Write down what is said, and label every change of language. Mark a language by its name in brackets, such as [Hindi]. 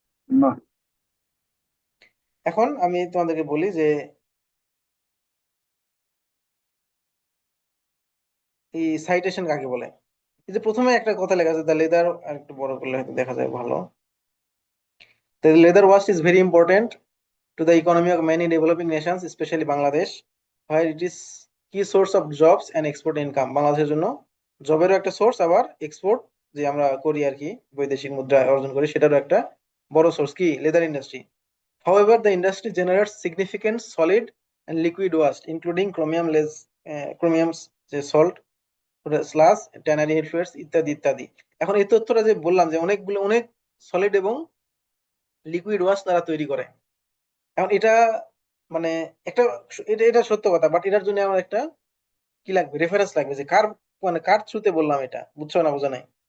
[Bangla] ना এখন আমি তোমাদেরকে বলি যে এই সাইটেশন কাকে বলে। এই যে প্রথমে একটা কথা লেখা আছে, দ্য লেদার, আর একটু বড় করলে হয়তো দেখা যায় ভালো। [English] The leather wash is very important to the economy of many developing nations, especially Bangladesh, where it is key source of jobs and export income. [Bangla] বাংলাদেশের জন্য জবেরও একটা সোর্স, আবার এক্সপোর্ট যে আমরা করি আর কি, বৈদেশিক মুদ্রা অর্জন করি, সেটারও একটা বড় সোর্স কি leather industry. [English] However, the industry generates significant solid and liquid waste, including chromium's যে salt, sludge, tannery fluids [Bangla] ইত্যাদি ইত্যাদি। এখন এই তথ্যটা যে বললাম যে অনেকগুলো অনেক সলিড এবং লিকুইড ওয়াশ তারা তৈরি করে। এখন এটা মানে একটা, এটা এটা সত্য কথা, বাট এটার জন্য আমার একটা কি লাগবে, রেফারেন্স লাগবে যে কার, মানে কার থ্রুতে বললাম এটা, বুঝছো না বোঝা নাই।